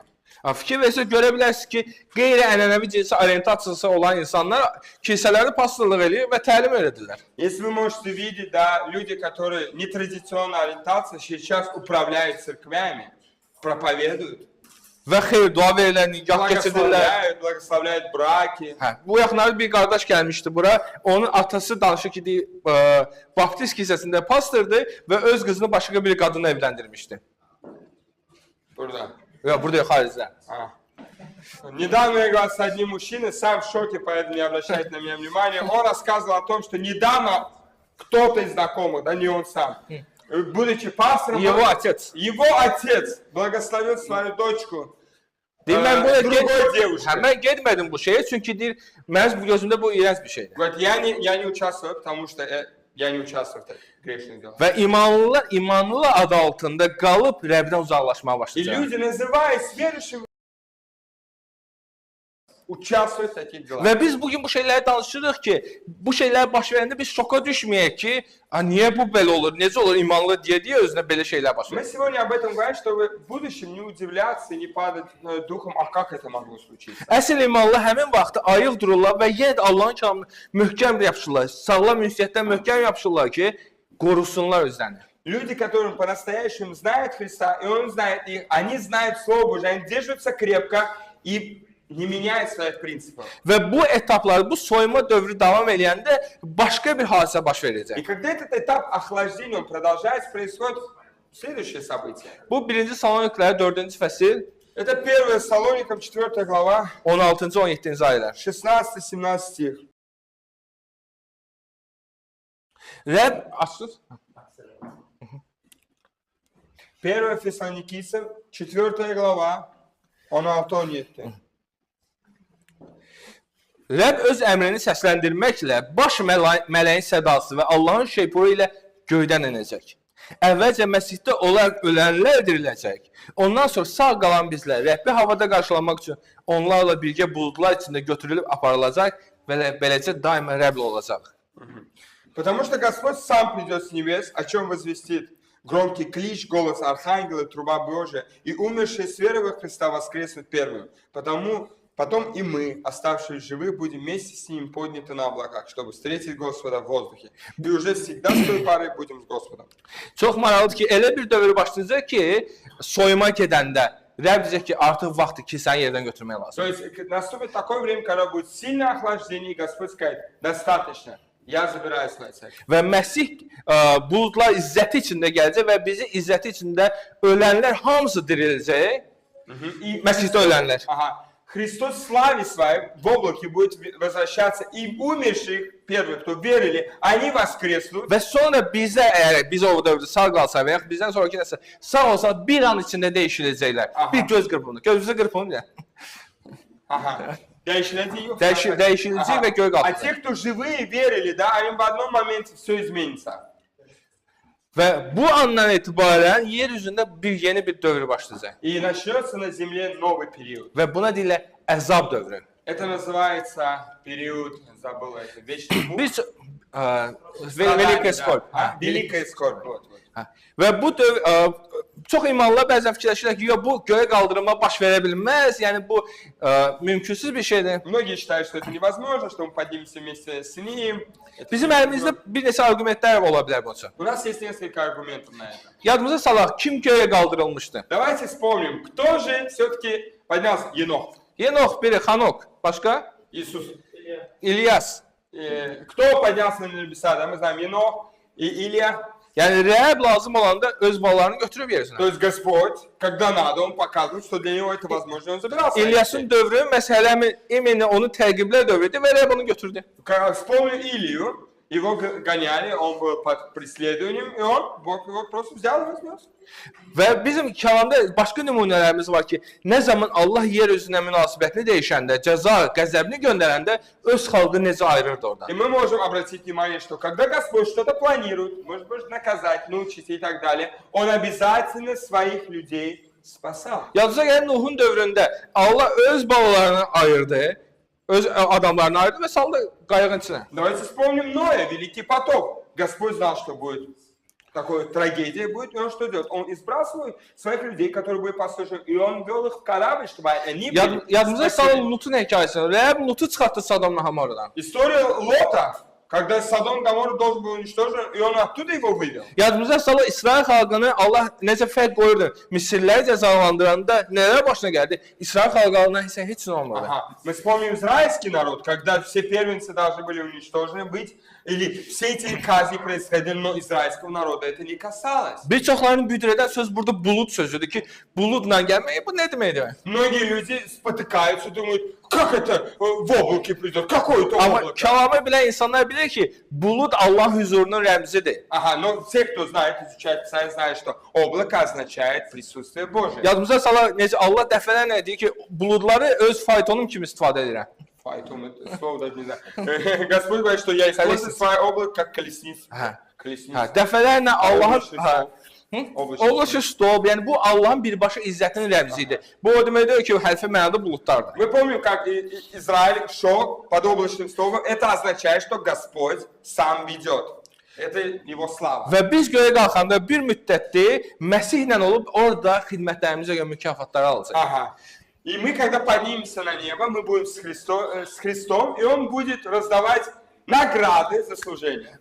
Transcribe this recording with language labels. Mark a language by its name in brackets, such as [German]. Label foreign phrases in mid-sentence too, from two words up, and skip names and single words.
[Azerbaijani] Fikir versək görə bilərsiniz ki, qeyri-ənənəvi cinsi orientasiyası olan insanlar kilsələrdə pastorluq eləyir və təlim öyrədirlər. [Russian] Если вы можете видеть, да, люди, которые нетрадиционной ориентации, сейчас управляют церквями, проповедуют, [Azerbaijani] Və xeyir dua verirlər, nikah keçirirlər. [Russian] благословляют браки. [Azerbaijani] Bu yaxınlarda bir qardaş gəlmişdi bura. Onun atası danışır ki, Baptist kilsəsində pastordur və öz qızını başqa bir qadınla evləndirmişdi. Burada. Ya burada xaricdə. [Russian] Недавно я говорил с одним мужчиной, сам в шоке, поэтому не обращайте на меня внимания. Он рассказывал о том, что недавно кто-то из знакомых, да не он сам, будучи пастором, его отец благословил свою дочку другой девушкой. [Azerbaijani] Mən getmədim bu şeyə, çünki deyir, mənim gözümdə bu iyrənc bir şeydir. [Russian] Говорит, я не участвую, потому что я не участвую в грешных делах. [Azerbaijani] Və imanlılar adı altında qalıb Rəbdən uzaqlaşmağa [Russian] И [Azerbaijani] başlayacaq. [Russian] люди, называясь верующими, участвуют в таких делах. [Azerbaijani] Və biz bugün bu şeyləri danışırıq ki, bu şeylər baş verəndə biz şoka düşməyək ki, niyə bu belə olur, necə olur imanlı deyə özünə belə şeylər baş [Russian] Мы [Azerbaijani] verir. [Russian] сегодня об этом говорим, чтобы в будущем не удивляться и не падать духом, а как это могло случиться. [Azerbaijani] Əsl imanlı həmin vaxtı ayıq dururlar və yenə də Allahın kəlamını möhkəm yapışırlar, sağlam ünsiyyətdən möhkəm yapışırlar ki, qorusunlar özlərini. [Russian] Люди, которые по-настоящему знают Христа, и Он знает их, они знают Слово Божие, они держатся крепко и не меняют своих принципов. [Azerbaijani] Və bu etaplar, bu soyma dövrü davam eləyəndə başqa bir hadisə baş verəcək. [Russian] И когда этот этап охлаждения, он продолжается, происходит следующее событие. [Azerbaijani] Bu 1-ci Saloniklilərə 4-cü fəsil, [Russian] Это 1 Салоникам 4 глава, [Azerbaijani] 16-17-ci ayələr. [Russian] 16-17 стих. [Azerbaijani] Rəbb açsız. [Russian] 1 Фессалоникийцам, 4 глава, 16-17. [Azerbaijani] Rəbb öz əmrini səsləndirməklə baş mələyin sədası və Allahın şeypuru ilə göydən enəcək. Əvvəlcə Məsihdə olaraq ölənlər diriləcək. Ondan sonra sağ qalan bizlər Rəbbi havada qarşılamaq üçün onlarla birgə buludlar içində götürülüb aparılacaq və beləcə daima Rəbblə olacaq. [Russian] Потому что Господь сам придет с небес, о чем возвестит громкий клич, голос архангела, труба Божия, и умершие с верой во Христа воскреснут первым. Потом и мы, оставшиеся живы, будем вместе с ним подняты на облаках, чтобы встретить Господа в воздухе. И уже всегда с той поры будем с Господом. [Azerbaijani] Çox maraqlıdır ki, elə bir dövr başlayacaq ki, soyuma gedəndə Rəbb deyəcək ki, artıq vaxtdır ki, səni yerdən götürmək lazım. [Russian] То есть наступит такое время, когда будет сильное охлаждение, и Господь скажет, достаточно, я забираю свою церковь. [Azerbaijani] Və Məsih buludlar izzəti içində gələcək və bizi izzəti içində ölənlər hamısı diriləcək. Məsihdə ölənlər. Ага. [Russian] Христос в славе своей в облаке будет возвращаться, и умерших первых, кто верили, они воскреснут. [Azerbaijani] Və sonra bizə, əgər biz o dövrdə sağ qalsa və yaxud bizdən sonraki nəsə sağ olsa bir an içində dəyişiləcəklər. Aha. Bir göz qırpımında. Gözünüzü qırpın ya. Ага. Değişiləcək yox. Dəyişiləcək və göy [Russian] А [Azerbaijani] qalxacaq. [Russian] те, кто живые, верили, да, им в одном моменте все изменится. [Azerbaijani] Və bu andan etibarən yer üzündə yeni bir dövr başlayacaq. [Russian] И начнется на земле новый период. [Azerbaijani] Və buna deyirlər əzab dövrü. [Russian] Это называется период, забыл это, вечный мук. Biz Великая skor. Великая скорбь. Вот. [Azerbaijani] Və bu çox imanlılar bəzən fikirləşirlər ki, yox bu göyə qaldırılma baş verə bilməz. Yəni bu mümkünsüz bir şeydir. [Russian] Многие считают, что это невозможно, что мы поднимемся вместе с ним. [Azerbaijani] Bizim əlimizdə bir neçə arqumentlər ola bilər bunun üçün. [Russian] У нас есть несколько аргументов на это. [Azerbaijani] Yadımıza salaq, kim göyə qaldırılmışdı? [Russian] Давайте вспомним, кто же все-таки поднялся? Енох. [Azerbaijani] Yenox, biri Xanok, başqa? [Russian] Иисус. [Azerbaijani] İlyas. [Russian] Кто поднялся на небеса? Да, мы знаем Енох и Илья. [Azerbaijani] Yəni Rəbb lazım olanda öz balalarını götürüb yer üzünə. [Russian] То есть Господь, когда надо, Он показывает, что для Него это возможно, Он забирался. [Azerbaijani] İlyasın dövrü məsələmi imeni onu təqiblə dövrüdür və Rəbb onu götürdü. [Russian] Вспомню Илью, его гоняли, он был под преследованием, и Бог его просто взял и вознес. [Azerbaijani] Və bizim kəlamda başqa nümunələrimiz var ki, nə zaman Allah yer üzünə münasibətini dəyişəndə, cəza, qəzəbini göndərəndə öz xalqı necə ayırırdı oradan. [Russian] И мы можем обратить внимание, что когда Господь что-то планирует, может наказать, научить и так далее, Он обязательно своих людей спасал. [Azerbaijani] Yadınıza gəlin Nuhun dövründə Allah öz balalarını ayırdı, öz adamlarını ayırdı və saldı qayığın içinə. [Russian] Давайте вспомним Ноя, Великий потоп. Господь знал, что будет такая трагедия будет, и Он что делает? Он избрал своих людей, которые были послушны, и Он вел их в корабль, чтобы они были [Azerbaijani] Yadınıza [Russian] спасены. [Azerbaijani] salın Lutun hekayəsini. Rəbb Lutu çıxartdı Sodomla Hamordan. [Russian] История Лота, когда Содом Гоморра должен был уничтожен, и Он оттуда его вывел. [Azerbaijani] Yadımıza salın İsrail xalqını Allah necə fərq qoyurdu. Misirləri cəzalandıranda nələr başına gəldi? İsrail xalqına heç nə olmadı. Ага. [Russian] Мы вспомним израильский народ, когда все первенцы должны были уничтожены быть, или все эти казни происходили, но израильского народа это не касалось. [Azerbaijani] Bir çoxlarının büdrədən söz burada bulud sözüdür ki, buludla gəlmək bu nə deməkdir? [Russian] Многие люди спотыкаются, думают, как это в облаке придет, какое это [Azerbaijani] Amma [Russian] облако? [Azerbaijani] kəlamı bilən insanlar bilir ki, bulud Allah huzurunun rəmzidir. [Russian] Ага, но все, кто знает, изучает Писание, знают, что облако означает присутствие Божие. [Azerbaijani] Yadımıza sala necə Allah dəfələrlə deyir ki, buludları öz faytonum kimi istifadə edirəm. [Russian] Поэтому это слово даже не знаю. Господь говорит, что я использую свое облако как колесницу. Hə. Колесницу. [Azerbaijani] Dəfələrlə Allahın [Russian] Облачный [Azerbaijani] Oluşu stop, yəni bu Allahın birbaşa izzətinin rəmzidir. Bu o deməkdir ki, hərfi mənada buludlardır. [Russian] Мы помним, как Израиль шел под облачным столбом. Это означает, что Господь сам ведет. Это Его слава. [Azerbaijani] Və biz göyə qalxanda bir müddətdir Məsihlə olub orada xidmətlərimizə görə mükafatları alacaq. Ага. [Russian] И мы, когда поднимемся на небо, мы будем с Христом, и Он будет раздавать награды за служение.